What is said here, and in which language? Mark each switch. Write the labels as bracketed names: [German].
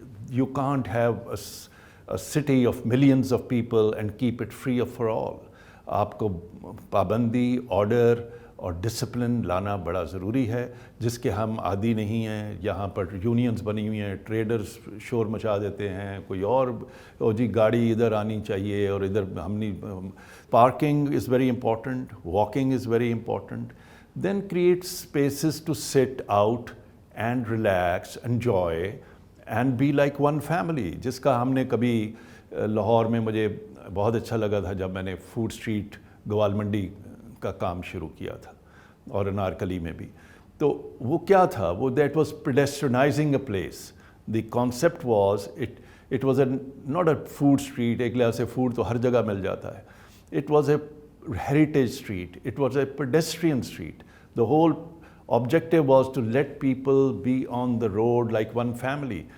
[English] you can't have [Urdu] a city of millions of people and keep it free for all. آپ کو پابندی، order اور discipline لانا بڑا ضروری ہے، جس کے ہم عادی نہیں ہیں. یہاں پر یونینز بنی ہوئی ہیں، ٹریڈرز شور مچا دیتے ہیں، کوئی اور جی گاڑی ادھر آنی چاہیے اور ادھر ہم نہیں. [English] Parking is very important, walking is very important. Then create spaces to sit out and relax, enjoy and be like one family, [Urdu] جس کا ہم نے کبھی لاہور میں مجھے بہت اچھا لگا تھا جب میں نے فوڈ اسٹریٹ گوال منڈی کا کام شروع کیا تھا اور انارکلی میں بھی. تو وہ کیا تھا, وہ [English] That was pedestrianizing a place. The concept was it was a not a food street, [Urdu] ایک لحاظ سے فوڈ تو ہر جگہ مل جاتا ہے. [English] It was a heritage street, it was a pedestrian street. The whole objective was to let people be on the road like one family.